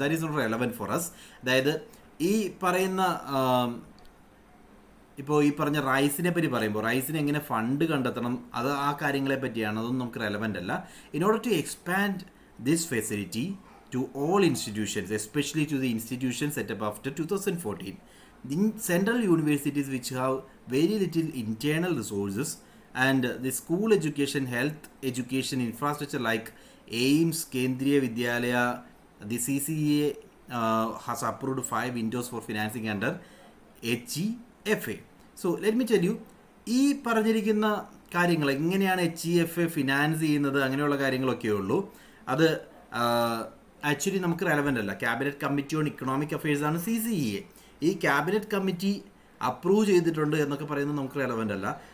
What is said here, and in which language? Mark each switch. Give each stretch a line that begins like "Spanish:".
English: That is not relevant for us.
Malayalam: അതായത് ഈ പറയുന്ന ഇപ്പോൾ ഈ പറഞ്ഞ റൈസിനെ പറ്റി പറയുമ്പോൾ റൈസിന് എങ്ങനെ ഫണ്ട് കണ്ടെത്തണം അത് ആ കാര്യങ്ങളെ പറ്റിയാണ്, അതൊന്നും നമുക്ക് റെലവൻ്റ് അല്ല.
English: In order to expand this facility to all institutions, especially to the institution setup after 2014, the central universities which have very little internal resources and the school education, health education infrastructure like AIMS, Kendriya Vidyalaya, the CCA has approved 5 windows for financing under HEFA. So let me tell you,
Malayalam: ഈ പറഞ്ഞിരിക്കുന്ന കാര്യങ്ങൾ എങ്ങനെയാണ് HEFA finance ചെയ്യുന്നത് അങ്ങനെയുള്ള കാര്യങ്ങളൊക്കെ ഉള്ളൂ. അത് actually നമുക്ക് റെലവൻ്റ് അല്ല. Cabinet committee on economic affairs ആണ് CCEA. ഈ ക്യാബിനറ്റ് കമ്മിറ്റി അപ്രൂവ് ചെയ്തിട്ടുണ്ട് എന്നൊക്കെ പറയുന്നത് നമുക്ക് റെലവൻ്റ് അല്ല.